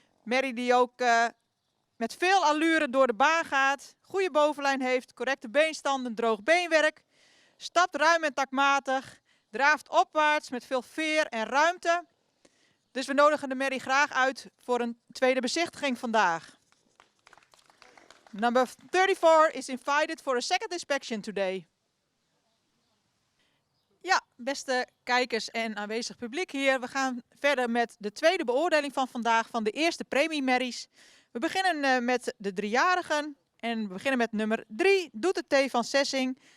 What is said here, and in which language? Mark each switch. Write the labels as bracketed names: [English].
[Dutch] Merrie die ook met veel allure door de baan gaat. Goede bovenlijn heeft, correcte beenstanden, droog beenwerk. Stapt ruim en takmatig. Draaft opwaarts met veel veer en ruimte. Dus we nodigen de merrie graag uit voor een tweede bezichtiging vandaag. [English] Number 34 is invited for a second inspection today. [Dutch] Ja, beste kijkers en aanwezig publiek hier. We gaan verder met de tweede beoordeling van vandaag van de eerste premiemerries. We beginnen met de driejarigen. En we beginnen met nummer 3, Doet het T van Sessing.